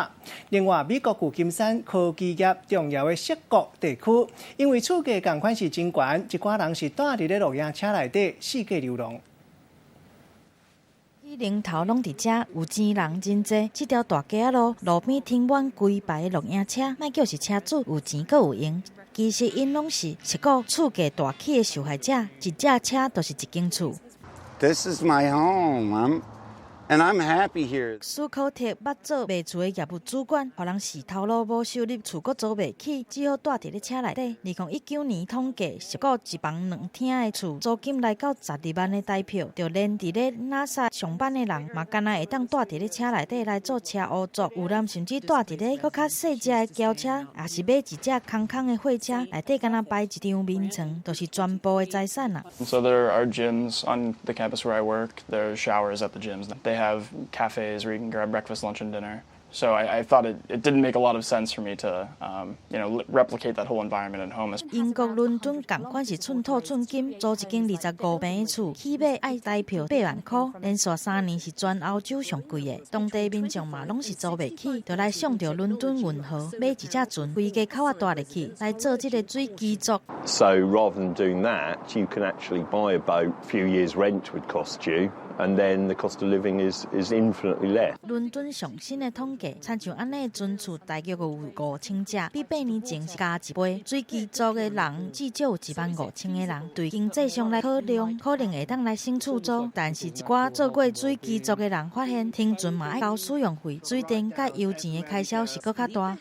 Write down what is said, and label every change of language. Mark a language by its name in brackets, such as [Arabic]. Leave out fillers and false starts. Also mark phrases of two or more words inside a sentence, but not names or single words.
[Min Nan Chinese] 另外，美国旧金山科技业重要的硅谷地区，因为厝价同款是真悬，一寡人是住伫咧露营车内底四界流浪。人头拢伫遮，有钱人真济。这条大街路边停满规排录影车，莫叫是车主有钱阁有闲。其实因拢是硅谷厝价大起的受害者，一只车就是一间厝。 [English] This is my home. And I'm happy here. [Min Nan Chinese] 苏考特捌做卖厝的业务主管，互人是头路无收入，厝阁租袂起，只好住伫咧车内底。2019年统计，十个一房2厅的厝，租金来到12万的台票，就连伫咧 NASA 上班的人，嘛敢若会当住伫咧车内底来做车务作，有人甚至住伫咧搁较细只的轿车，也是买一只空的货车，内底敢若摆一张眠床，都是全部的财产啦。 [English] So there are gyms on the campus where I work. There's showers at the gyms. They have cafes where you can grab breakfast, lunch, and dinner. So I thought it didn't make a lot of sense for me to, replicate that whole environment at home. [Min Nan Chinese] 英国伦敦同款是寸土寸金，租一间25平的厝，起码爱台票8万块，连续3年是全欧洲上贵的。当地民众嘛拢是租袂起，就来上着伦敦运河买一只船，规家口仔带入去，来做这个水机族。 [English] So rather than doing that, you can actually buy a boat. Few years rent would cost you. And then the cost of living is infinitely less. [Min Nan Chinese] 伦敦上新的统计，参像安尼的船厝大约有5000只，比8年前是加1倍。水机族的人至少有15000个人，对经济上来考量，可能会当来新厝租。但是一寡做过水机族的人发现，停船嘛爱交使用费，水电甲油钱的开销是搁较大。